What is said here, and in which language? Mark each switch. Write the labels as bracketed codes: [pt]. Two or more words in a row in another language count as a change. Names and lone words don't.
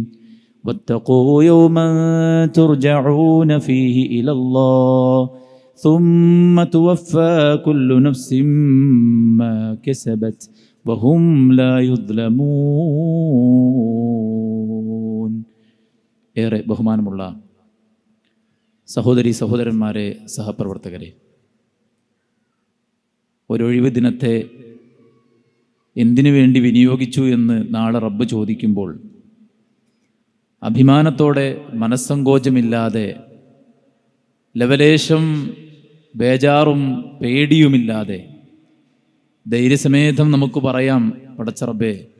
[ar] واتقوا يوما ترجعون فيه إلى الله ثم توفى كل نفس ما كسبت وهم لا يظلمون. [ml] ഏറെ ബഹുമാനമുള്ള സഹോദരി സഹോദരന്മാരെ, സഹപ്രവർത്തകരെ, ഒരൊഴിവ് ദിനത്തെ എന്തിനു വേണ്ടി വിനിയോഗിച്ചു എന്ന് നാളെ റബ്ബ് ചോദിക്കുമ്പോൾ അഭിമാനത്തോടെ, മനസ്സങ്കോചമില്ലാതെ, ലവലേശം ബേജാറും പേടിയുമില്ലാതെ ധൈര്യസമേതം നമുക്ക് പറയാം, പടച്ച റബ്ബേ,